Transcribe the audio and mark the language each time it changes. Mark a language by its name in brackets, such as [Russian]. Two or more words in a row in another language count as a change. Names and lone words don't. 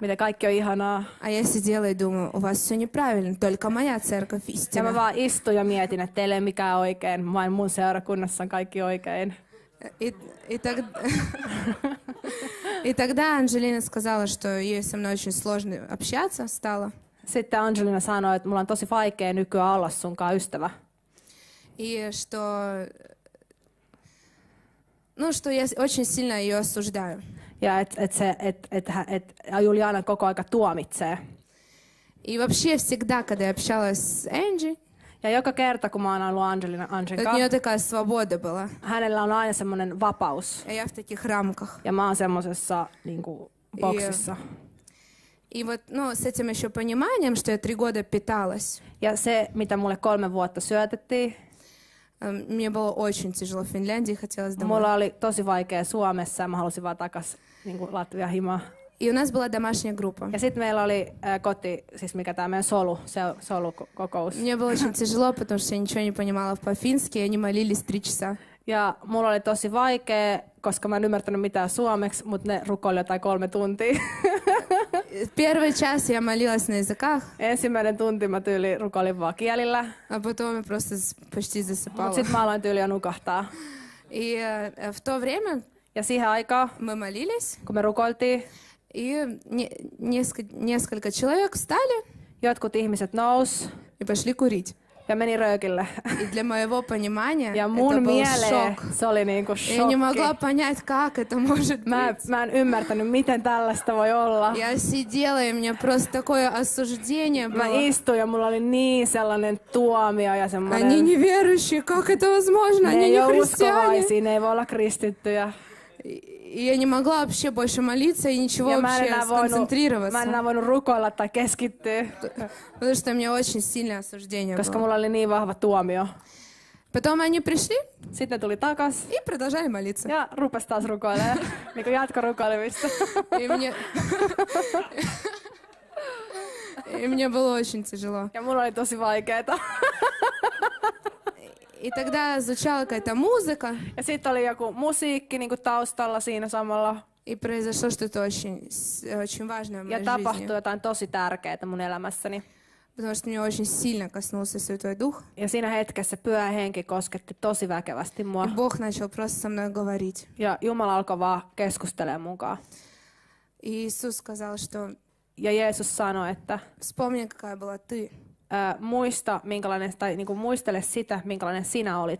[Finnish] mitä kaikki on ihanaa. [Russian] А я сидела и думаю, у вас все неправильно, только моя церковь [Finnish] Ja mä [Russian] истина. [Finnish] vaan istuin ja mietin, että teillä ei ole mikään oikein, vain mun seurakunnassa on kaikki oikein. [Russian] И тогда Анжелина сказала, что ей со мной очень сложно общаться стало. [Finnish] Sitten Angelina sanoi, että mulla on tosi vaikea nykyään olla sunkaan ystävä. [Russian] И что я очень сильно ее осуждаю. [Finnish] Ja että Juliana koko aika tuomitsee. [Russian] И вообще всегда, когда я общалась с Энджи, [Finnish] Ja joka kerta, kun mä oon ollut Angelin [Russian] от [Finnish] kanssa, [Russian] нее такая свобода была. [Finnish] hänellä on aina semmoinen vapaus. [Russian] А я в таких рамках. [Finnish] Ja mä oon semmosessa niinku boksissa. [Russian] И вот, с этим еще пониманием, что я 3 года питалась, [Finnish] Ja se, mitä mulle 3 vuotta syötettiin, [Russian] мне было очень тяжело в Финляндии, хотелось домой. [Finnish] mulla oli tosi vaikea Suomessa ja mä halusin vaan takas niinku Latvian himaan. [Russian] И у нас была домашняя группа. [Finnish] Ja sitten meillä oli siis mikä tää meidän solukokous. [Russian] Мне было очень тяжело, потому что я ничего не понимала по-фински, и они молились 3 часа. [Finnish] Ja mulla oli tosi vaikea, koska mä en ymmärtänyt mitään suomeksi, mutta ne rukoili jotain 3 tuntia. [Russian] Первый час я молилась на языках, [Finnish] Ensimmäinen tunti mä tyyli rukoilin vaan kielillä, [Russian] а потом я просто почти [Finnish] mutta [Russian] засыпала. [Finnish] sitten mä aloin tyyliä nukahtaa. [Russian] И в то время [Finnish] Ja siihen aikaan, [Russian] мы молились, [Finnish] kun me rukoiltiin, [Russian] и несколько человек встали [Finnish] jotkut ihmiset nous [Russian] и пошли курить. [Finnish] ja meni röökille. [Russian] И для моего понимания [Finnish] Ja [Russian] это [Finnish] mun [Russian] был [Finnish] mieleen [Russian] шок. [Finnish] se oli niinku [Russian] Я не могла [Finnish] shokki. [Russian] понять, как это может быть. [Finnish] Mä en ymmärtänyt, miten tällaista voi olla. [Russian] Я сидела, и у меня просто такое осуждение [Finnish] Mä [Russian] было. [Finnish] istuin ja mulla oli niin sellainen tuomio ja [Russian] Они [Finnish] semmoinen... [Russian] неверующие, как это возможно? [Finnish] Ne [Russian] Они [Finnish] ei [Russian] не [Finnish] ole [Russian] христиане. [Finnish] uskovaisia, ne ei voi olla kristittyjä. [Russian] И я не могла вообще больше молиться и ничего [Finnish] Ja mä en [Russian] вообще [Finnish] enää voinut [Russian] сконцентрироваться. [Finnish] rukoilla tai keskittyä, [Russian] Потому что у меня очень сильное осуждение [Finnish] koska [Russian] было. [Finnish] mulla oli niin vahva tuomio. [Russian] Потом они пришли [Finnish] Sitten ne tuli takas [Russian] и продолжали молиться. [Finnish] ja rupes taas rukoilemaan. Niin kuin jatkorukoilemista. [Russian] И мне было очень тяжело. [Finnish] Ja mulla oli tosi vaikeeta. [Russian] И тогда звучала какая-то музыка, [Finnish] Ja sitten oli joku musiikki niin kuin taustalla siinä samalla. [Russian] и произошло что-то очень важное в [Finnish] Ja [Russian] моей [Finnish] tapahtui [Russian] жизни. [Finnish] jotain tosi tärkeää mun elämässäni. [Russian] Потому что меня очень сильно коснулся Святой Дух. [Finnish] Ja siinä hetkessä Pyhä Henki kosketti tosi väkevästi mua. [Russian] И Бог начал просто со мной говорить. [Finnish] Ja Jumala alkoi vaan keskustelemaan munkaan. [Russian] И Иисус сказал, что [Finnish] Ja Jeesus sanoi, että [Russian] вспомни, какая была ты. [Finnish] muista, minkälainen, tai niin kuin muistele sitä, minkälainen sinä olit.